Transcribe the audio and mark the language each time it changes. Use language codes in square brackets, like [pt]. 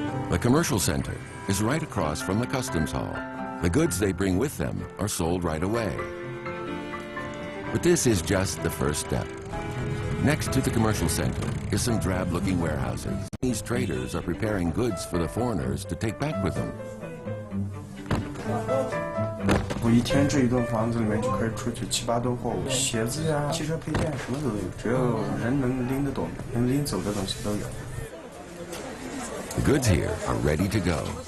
[en] The commercial center is right across from the customs hall. The goods they bring with them are sold right away. But this is just the first step. Next to the commercial center is some drab-looking warehouses. These traders are preparing goods for the foreigners to take back with them. [zh] 我一天这一栋房子里面就可以出去7、8吨货物，鞋子呀、汽车配件什么都有，只要人能拎得动、能拎走的东西都有。 [en] The goods here are ready to go.